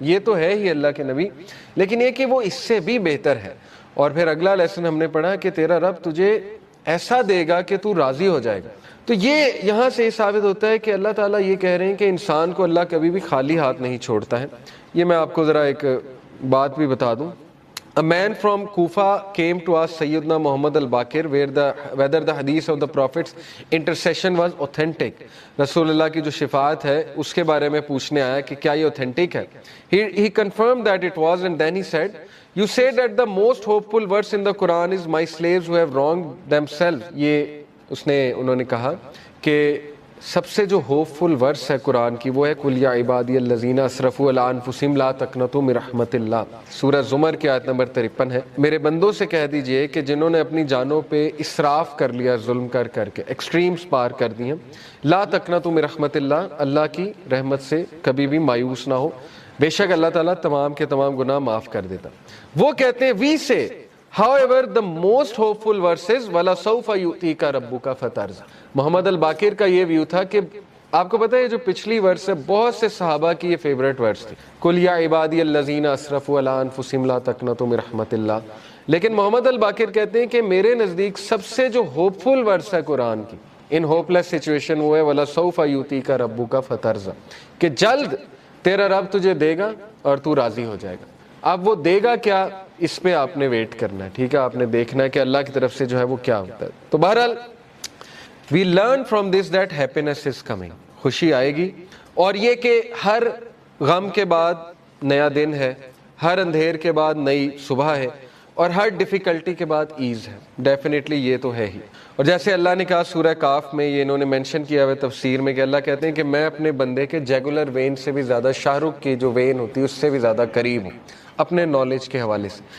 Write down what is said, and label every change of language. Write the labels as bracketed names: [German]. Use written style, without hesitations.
[Urdu] یہ تو ہے ہی اللہ کے نبی، لیکن یہ کہ وہ اس سے بھی بہتر ہے. اور پھر اگلا لیسن ہم نے پڑھا کہ تیرا رب تجھے ایسا دے گا کہ تو راضی ہو جائے گا. تو یہ یہاں سے یہ ثابت ہوتا ہے کہ اللہ تعالیٰ یہ کہہ رہے ہیں کہ انسان کو اللہ کبھی بھی خالی ہاتھ نہیں چھوڑتا ہے. یہ میں آپ کو ذرا ایک بات بھی بتا دوں. [English] A man from Kufa came to ask Sayyidina Muhammad al-Baqir whether the hadith of the Prophet's intercession was authentic. [Urdu] رسول اللہ کی جو شفاعت ہے اس کے بارے میں پوچھنے آیا کہ کیا یہ authentic ہے. [English] He confirmed that it was, and then he said, you said that the most hopeful verse in the Quran is my slaves who have wronged themselves. [Urdu] یہ انہوں نے کہا کہ سب سے جو ہوپ فل ورس ہے قرآن کی وہ ہے [Arabic] قل یا عبادی الذین اسرفوا علی انفسہم لا تقنطوا من رحمت اللہ. [Urdu] سورہ زمر کی آیت نمبر 53 ہے. میرے بندوں سے کہہ دیجئے کہ جنہوں نے اپنی جانوں پہ اسراف کر لیا، ظلم کر کے ایکسٹریمز پار کر دی ہیں، [Arabic] لا تقنطوا من رحمت اللہ، [Urdu] اللہ کی رحمت سے کبھی بھی مایوس نہ ہو، بے شک اللہ تعالیٰ تمام کے تمام گناہ معاف کر دیتا. وہ کہتے ہیں [English] we say however the most hopeful verses [Arabic] وَلَسَوْفَ يُؤْتِيكَ رَبُّكَ فَتَرْضَىٰ. [Urdu] محمد الباقر کا یہ ویو تھا کہ آپ کو پتہ ہے جو پچھلی ورس ہے بہت سے صحابہ کی یہ فیوریٹ ورس تھی، [Arabic] قُلْ يَا عِبَادِيَ الَّذِينَ أَسْرَفُوا عَلَىٰ أَنفُسِهِمْ لَا تَقْنَطُوا مِن رَحْمَتِ اللَّهِ. [Urdu] لیکن محمد الباقر کہتے ہیں کہ میرے نزدیک سب سے جو ہوپ فل ورس ہے قرآن کی ان ہوپ لیس سچویشن وہ ہے [Arabic] وَلَسَوْفَ يُؤْتِيكَ رَبُّكَ فَتَرْضَىٰ، [Urdu] کہ جلد تیرا رب تجھے دے گا اور تو راضی ہو جائے گا. اب وہ دے گا کیا، اس پہ آپ نے ویٹ کرنا ہے. ٹھیک ہے، آپ نے دیکھنا ہے کہ اللہ کی طرف سے جو ہے وہ کیا ہوتا ہے. تو بہرحال [English] we learn from this that happiness is coming. [Urdu] خوشی آئے گی، اور یہ کہ ہر غم کے بعد نیا دن ہے، ہر اندھیر کے بعد نئی صبح ہے، اور ہر ڈیفیکلٹی کے بعد ایز ہے. ڈیفینیٹلی یہ تو ہے ہی. اور جیسے اللہ نے کہا سورہ کاف میں، یہ انہوں نے مینشن کیا ہوا تفسیر میں کہ اللہ کہتے ہیں کہ میں اپنے بندے کے جیگولر وین سے بھی زیادہ، شاہ رخ کی جو وین ہوتی ہے اس سے بھی زیادہ قریب ہوں اپنے نالج کے حوالے سے.